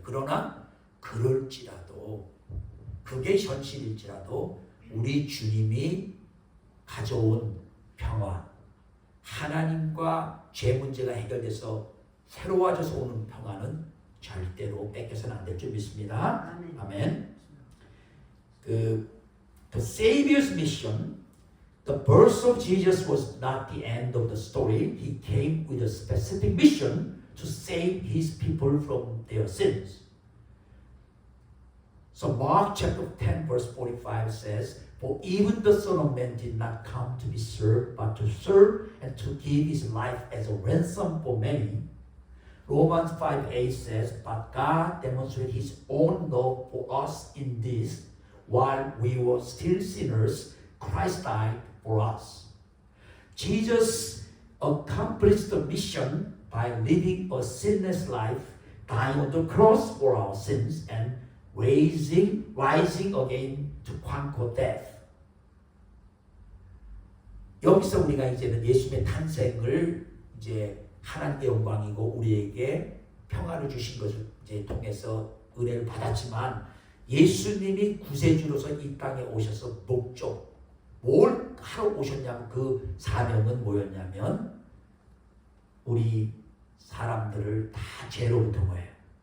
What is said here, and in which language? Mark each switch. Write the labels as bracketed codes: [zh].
[ko] 그러나 그럴지라도 그게 현실일지라도 우리 주님이 가져온 평화, 하나님과 죄 문제가 해결돼서 새로워져서 오는 평화는 절대로 뺏겨서는 안 될 줄 믿습니다. 아멘. [en] The Savior's mission, the birth of Jesus was not the end of the story. He came with a specific mission to save his people from their sins. So Mark chapter 10 verse 45 says, For even the Son of Man did not come to be served, but to serve and to give his life as a ransom for many. Romans 5:8 says, But God demonstrated his own love for us in this, while we were still sinners, Christ died for us. Jesus accomplished the mission by living a sinless life, dying on the cross for our sins, and rising again to conquer death. [ko] 여기서 우리가 이제는 예수님의 탄생을 이제 하나님의 영광이고 우리에게 평화를 주신 것을 이제 통해서 은혜를 받았지만 예수님이 구세주로서 이 땅에 오셔서 목적 뭘 하러 오셨냐면 그 사명은 뭐였냐면 우리 사람들을 다 죄로부터 뭐예요?